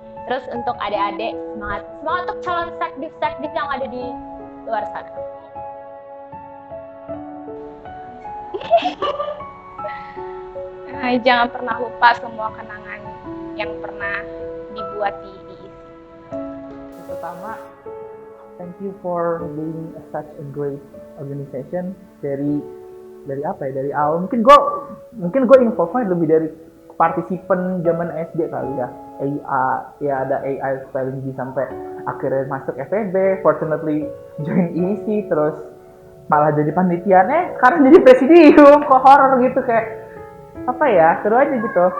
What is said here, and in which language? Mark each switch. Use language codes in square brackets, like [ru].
[id] Terus untuk adik-adik, semangat untuk calon sekdiv yang ada di luar sana. Jangan pernah lupa semua kenangan yang pernah dibuat di ISI. Pertama, [en] thank you for being such a great organization. [id] Dari apa ya, dari awal mungkin gue involvement lebih dari partisipan zaman SD kali ya. Ada AI spelling bee sampai akhirnya masuk FEB, [en] fortunately join [id] ISI, terus malah jadi panitian, sekarang jadi presidium, kok horor gitu, kayak apa ya, seru aja gitu.